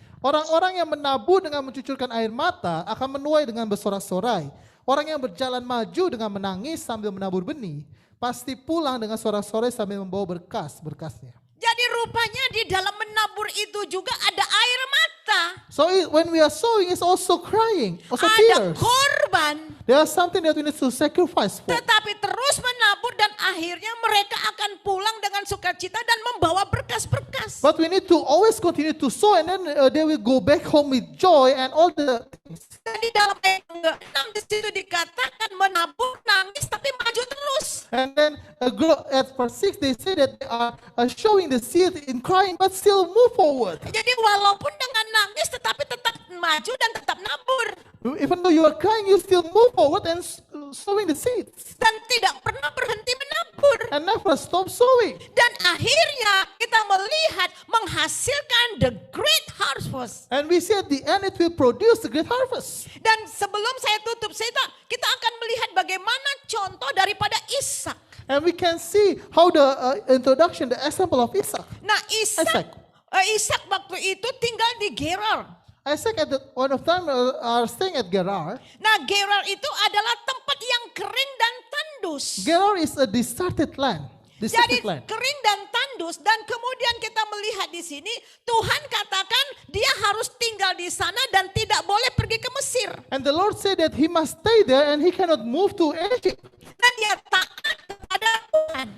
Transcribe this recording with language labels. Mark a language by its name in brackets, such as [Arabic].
[Indonesian] Orang-orang yang menabur dengan mencucurkan air mata akan menuai dengan bersorak-sorai. Orang yang berjalan maju dengan menangis sambil menabur benih, pasti pulang dengan sorak-sorai sambil membawa berkas-berkasnya. Jadi rupanya di dalam menabur itu juga ada air mata. [English] So when we are sowing, it's also crying, also [Indonesian] Ada [English] tears. [Indonesian] korban. [English] There is something that we need to sacrifice for. [Indonesian] Tetapi terus menabur dan akhirnya mereka akan pulang dengan sukacita dan membawa berkas-berkas. [English] But we need to always continue to sow, and then they will go back home with joy and all the things. [Indonesian] Dan di dalam ayat ke-6 di situ dikatakan menabur nangis tapi maju terus. [English] And then at verse 6 they say that they are showing the seed in crying but still move forward. [Indonesian] Jadi walaupun dengan nangis tetapi tetap maju dan tetap nabur. [English] Even though you are crying, you still move forward and sowing the seeds. [Indonesian] Dan tidak pernah berhenti menabur. [English] And never stop sowing. [Indonesian] Dan akhirnya kita melihat menghasilkan [English] the great harvest. And we see at the end it will produce the great harvest. [Indonesian] Dan sebelum saya tutup, kita akan melihat bagaimana contoh daripada Ishak. [English] And we can see how the introduction, the example of Isaac. [Indonesian] Nah, Ishak waktu itu tinggal di Gerar. [English] Isaac at one of time are staying at Gerar. [Indonesian] Nah, Gerar itu adalah tempat yang kering dan tandus. [English] Gerar is a deserted land. [Indonesian] Jadi [English] Deserted land. [Indonesian] kering dan tandus, dan kemudian kita melihat di sini Tuhan katakan dia harus tinggal di sana dan tidak boleh pergi ke Mesir. [English] And the Lord said that he must stay there and he cannot move to Egypt. [Indonesian] Dan dia taat kepada Tuhan.